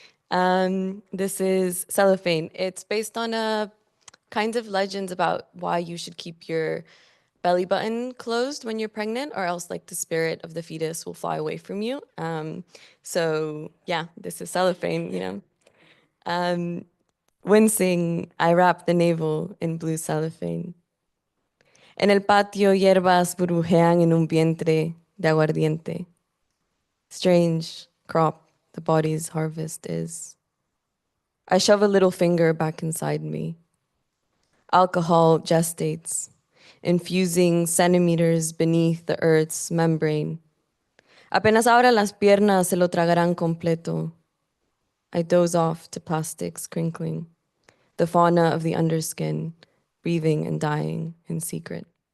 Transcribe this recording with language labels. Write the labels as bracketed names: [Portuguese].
[English] This is Cellophane. It's based on a kind of legends about why you should keep your belly button closed when you're pregnant, or else like the spirit of the fetus will fly away from you. So yeah, this is Cellophane, you know. Wincing, I wrap the navel in blue cellophane. [Spanish] En el patio, hierbas burbujean en un vientre de aguardiente. [English] Strange crop the body's harvest is. I shove a little finger back inside me. Alcohol gestates, infusing centimeters beneath the earth's membrane. [Spanish] Apenas abra las piernas se lo tragarán completo. [English] I doze off to plastics crinkling, the fauna of the underskin, breathing and dying in secret.